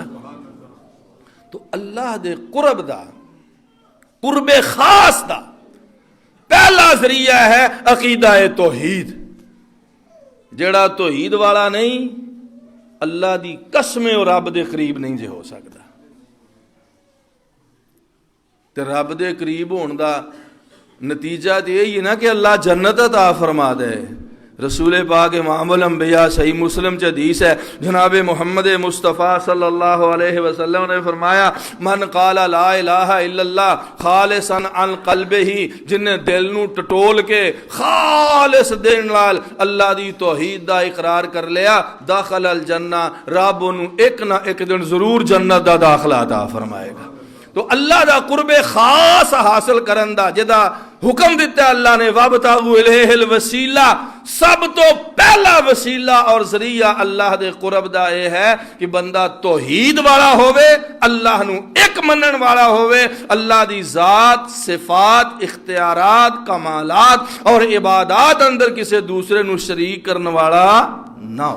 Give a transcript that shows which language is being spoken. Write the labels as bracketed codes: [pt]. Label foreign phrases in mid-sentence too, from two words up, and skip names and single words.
[pa] تو اللہ دے قرب دا، قرب خاص دا پہلا ذریعہ ہے عقیدہ توحید، جڑا توحید والا نہیں اللہ دی قسم اور رب دے قریب نہیں جے ہو سکتا، تے رب دے قریب ہون دا نتیجہ تے یہی ہے نا کہ اللہ جنت عطا فرما دے۔ رسول پاک امام الانبیاء صحیح مسلم چ حدیث ہے، جناب محمد مصطفیٰ [ar] صلی اللہ علیہ وسلم [pa] نے فرمایا [ar] من قال لا الہ الا اللہ خالصا عن قلبہ، [pa] جن نے دل نو ٹٹول کے خالص دل نال اللہ دی توحید دا اقرار کر لیا، [ar] داخل الجنہ، [pa] رب انہوں ایک نہ ایک دن ضرور جنت دا داخلہ عطا فرمائے گا۔ تو اللہ دا قرب خاص حاصل کرن دا جدا حکم دیتا ہے اللہ نے، [ar] وابتغوا الیہ الوسیلہ، [pa] سب تو پہلا وسیلہ اور ذریعہ اللہ دے قرب دا یہ ہے کہ بندہ توحید والا ہوئے، اللہ نو ایک منن والا ہوئے، اللہ دی ذات، صفات، اختیارات، کمالات اور عبادات اندر کسی دوسرے نو شریک کرنے والا نہ ہو۔